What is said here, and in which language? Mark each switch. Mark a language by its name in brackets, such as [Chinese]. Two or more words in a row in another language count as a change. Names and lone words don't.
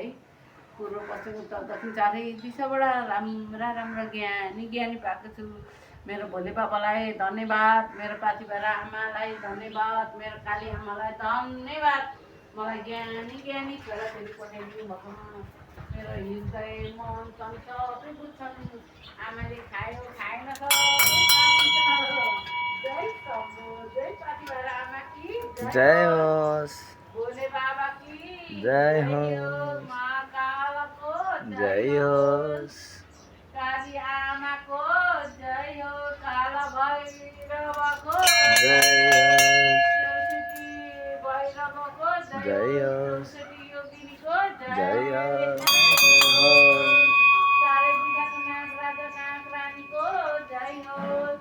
[Nepali] पूर्व पश्चिम उत्तर दक्षिण चारै दिशाबाट राम्रा ज्ञानी पाएको छु। मेरो भोले बाबालाई धन्यवाद, मेरो पाथिभरा आमालाई धन्यवाद, मेरो काली आमालाई धन्यवाद। मलाई ज्ञानी छोराछोरी पठाइदिनु भएको। मेरो हृदय मन तन सबै बुझ्छन्। आमाले खायो खाएन जय शम्भु। जय पाथिभरा आमा की जय होस्। भोले बाबा की जय हो। महाकालको जय होस्। काली आमाको जय हो। काल भैरवको जय होस्। सरस्वती भैरवको जय होस्। सरस्वती योगिनीको जय होस्। चारै दिशाको नाग राजा नाग रानीको जय होस्।